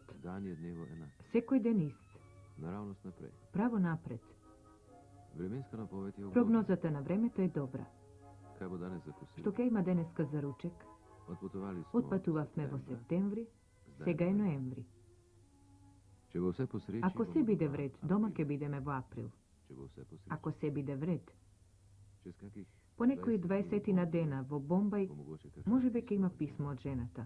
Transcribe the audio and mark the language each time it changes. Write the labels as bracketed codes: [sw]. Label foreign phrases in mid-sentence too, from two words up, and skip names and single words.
[sl] Dan je dnevo enak. [mk] Секој ден ист. [sl] Naravnost naprej. [mk] Право напред. [sl] Vremenska napoved je ugodna. [mk] Прогнозата на времето е добра. [sl] Kaj bo danes za kosilo? [mk] Што ќе има денеска за ручек? [sr] Отпутували смо. [mk] Отпатувавме во септември, сега е ноември. [sl] Če bo se posreči... [mk] Ако се биде вред, дома ќе бидеме во април. [sl] Če bo se posreči... [mk] Ако се биде вред, [sl] Čez kakih... [mk] по некои 20 на дена во Бомбај, може би ќе има писмо од жената.